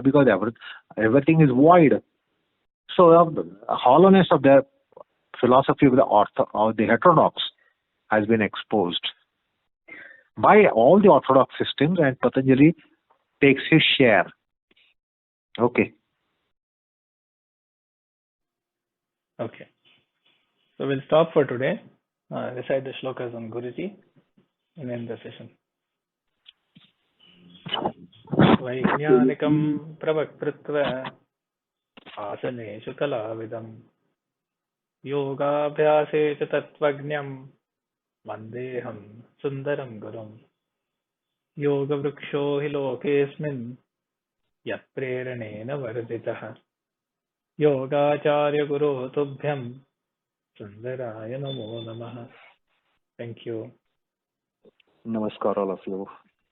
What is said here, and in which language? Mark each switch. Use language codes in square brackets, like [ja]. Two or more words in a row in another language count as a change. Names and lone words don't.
[en] Because everything is void. So the hollowness of the philosophy of the heterodox has been exposed by all the orthodox systems, and Patanjali takes his share. Okay. Okay. So we'll stop for today. Recite the shlokas on Guruji and end the session. [sa] वैज्ञानिकं प्रवक्रित्वा आसनेषु कलाविदम् योगाभ्यासे च तत्त्वज्ञम् वन्देहं सुन्दरं गुरुम् योग वृक्षो हि लोकेस्मिन् यत् प्रेरणेन वर्दितः योगाचार्य गुरु तुभ्यं सुन्दराय नमो नमः. [en] Thank you. Namaskar all of you.